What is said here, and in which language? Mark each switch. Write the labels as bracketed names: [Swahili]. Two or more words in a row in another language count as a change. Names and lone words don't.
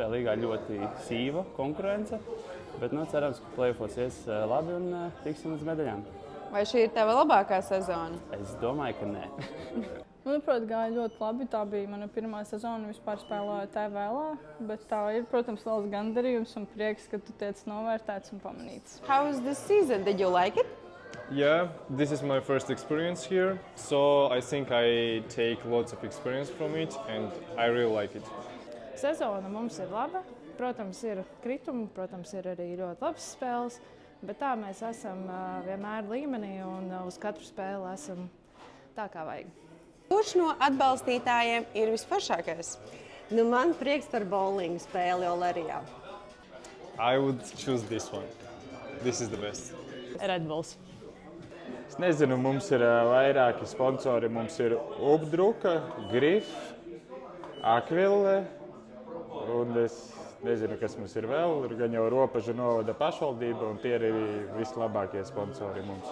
[Latvian] līgā ļoti sīva konkurence, bet cerams, ka play-offos ies labi un tiksim līdz medaļām. Vai šī ir tava labākā sezona? Es domāju, ka nē. Manuprāt, gāja ļoti labi. Tā bija mana pirmā sezona, vispār spēlēju TVL-ā, bet tā ir, protams, liels gandarījums un prieks, ka tu tiec novērtēts un pamanīts. [English] How was the season? Did you like it? Yeah, this is my first experience here, so I think I take lots of experience from it and I really like it. [Latvian] Sezona mums ir laba. Protams, ir kritumi, protams, ir arī ļoti labas spēles, bet tā mēs esam vienmēr līmenī un uz katru spēli esam tā, kā vajag. Kurš no atbalstītājiem ir visforšākais? Man prieks par bowlingu spēli Olerijā. [English] I would choose this one. This is the best. Red Bulls. [Latvian] Es nezinu, mums ir vairāki sponsori. Mums ir Ubdruka, Grif, Akville, un es nezinu, kas mums ir vēl. Ir gan jau Ropažu novada pašvaldība, un tie ir arī vislabākie sponsori mums.